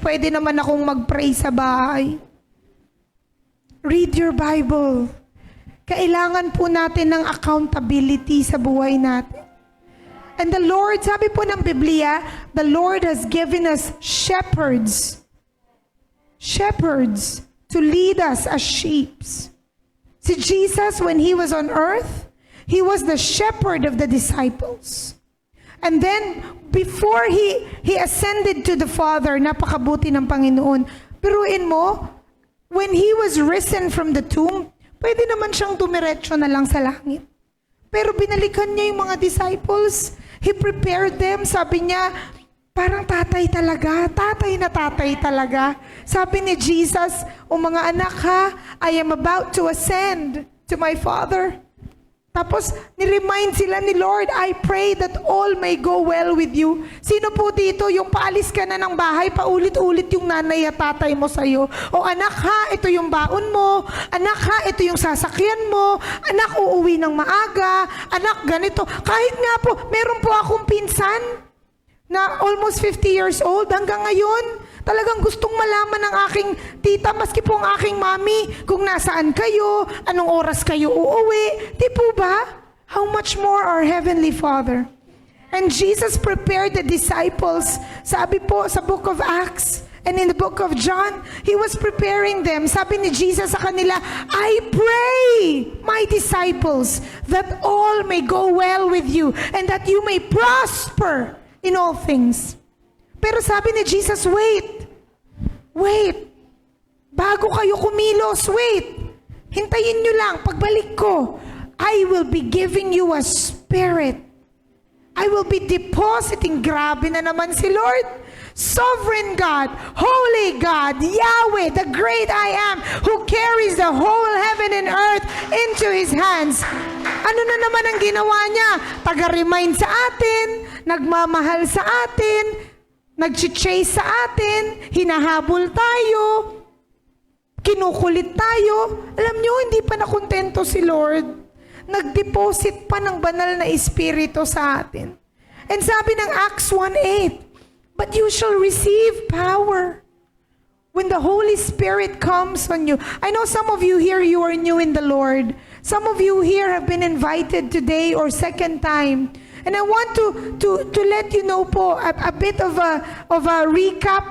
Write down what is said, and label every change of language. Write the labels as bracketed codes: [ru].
[tl] Pwede naman akong mag-pray sa bahay. [en] Read your Bible. [tl] Kailangan po natin ng accountability sa buhay natin. [en] And the Lord, [tl] sabi po ng Biblia, [en] the Lord has given us shepherds. Shepherds to lead us as sheep. [tl] Si Jesus, [en] when He was on earth, He was the shepherd of the disciples. And then, before He ascended to the Father, [tl] napakabuti ng Panginoon. Piruin mo, [en] when He was risen from the tomb, [tl] pwede naman siyang dumiretso na lang sa langit. Pero binalikan niya yung mga disciples. [en] He prepared them. [tl] Sabi niya, parang tatay talaga. Tatay na tatay talaga. Sabi ni Jesus, o mga anak ha, [en] I am about to ascend to my Father. [tl] Tapos, ni-remind sila ni Lord, [en] I pray that all may go well with you. [tl] Sino po dito, yung paalis ka na ng bahay, paulit-ulit yung nanay at tatay mo sa'yo. O anak ha, ito yung baon mo. Anak ha, ito yung sasakyan mo. Anak, uuwi ng maaga. Anak, ganito. Kahit nga po, meron po akong pinsan na almost 50 years old hanggang ngayon. Talagang gustong malaman ng aking tita, maski po ang aking mami, kung nasaan kayo, anong oras kayo uuwi. Di po ba? [en] how much more our Heavenly Father? And Jesus prepared the disciples. [tl] Sabi po sa [en] book of Acts and in the book of John, He was preparing them. [tl] Sabi ni Jesus sa kanila, [en] I pray, my disciples, that all may go well with you and that you may prosper in all things. [tl] Pero sabi ni Jesus, wait. Bago kayo kumilos, wait. Hintayin nyo lang, pagbalik ko, [en] I will be giving you a spirit. I will be depositing, [tl] grabe na naman si Lord. [en] Sovereign God, Holy God, Yahweh, the great I am, who carries the whole heaven and earth into His hands. [tl] Ano na naman ang ginawa niya? Taga-remind sa atin, nagmamahal sa atin, nag-chase sa atin, hinahabol tayo, kinukulit tayo. Alam niyo, hindi pa nakontento si Lord. Nag-deposit pa ng banal na espiritu sa atin. [en] And [tl] sabi ng [en] Acts 1:8, but you shall receive power when the Holy Spirit comes on you. I know some of you here, you are new in the Lord. Some of you here have been invited today or second time. And I want to let you know [tl] po [en] a bit of a recap.